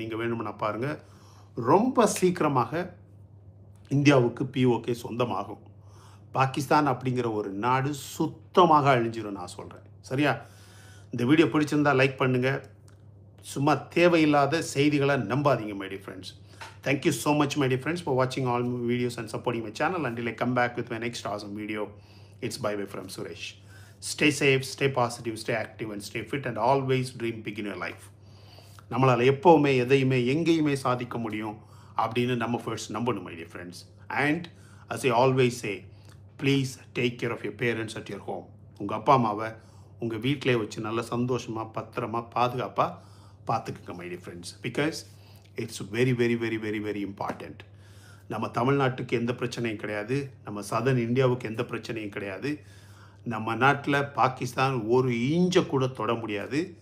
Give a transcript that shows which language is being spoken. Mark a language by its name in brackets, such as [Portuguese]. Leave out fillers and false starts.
[Tamil] நீங்கள் வேணும்னா பாருங்கள், ரொம்ப சீக்கிரமாக இந்தியாவுக்கு POK சொந்தமாகும். பாகிஸ்தான் அப்படிங்கிற ஒரு நாடு சுத்தமாக அழிஞ்சிடும் நான் சொல்கிறேன். சரியா? இந்த வீடியோ பிடிச்சிருந்தா லைக் பண்ணுங்கள். சும்மா தேவையில்லாத செய்திகளை நம்பாதீங்க [English] My dear friends. Thank you so much my dear friends for watching all my videos and supporting my channel. Until I come back with my next awesome video, it's bye bye from Suresh. Stay safe, stay positive, stay active and stay fit and always dream big in your life. [Tamil] நம்மளால் எப்போவுமே எதையுமே எங்கேயுமே சாதிக்க முடியும் அப்படின்னு நம்ம first நம்பணும் [English] My dear friends. And as I always say, please take care of your parents at your home. [Tamil] உங்கள் அப்பா அம்மாவை உங்கள் வீட்டிலே வச்சு நல்ல சந்தோஷமாக பத்திரமாக பாதுகாப்பாக பார்த்துக்குங்க [English] My dear friends. Because it's very very very very very important. [Tamil] நம்ம தமிழ்நாட்டுக்கு எந்த பிரச்சனையும் கிடையாது, நம்ம சதர்ன் இந்தியாவுக்கு எந்த பிரச்சனையும் கிடையாது. நம்ம நாட்டில் பாகிஸ்தான் ஒரு இன்ச்சை கூட தொட முடியாது.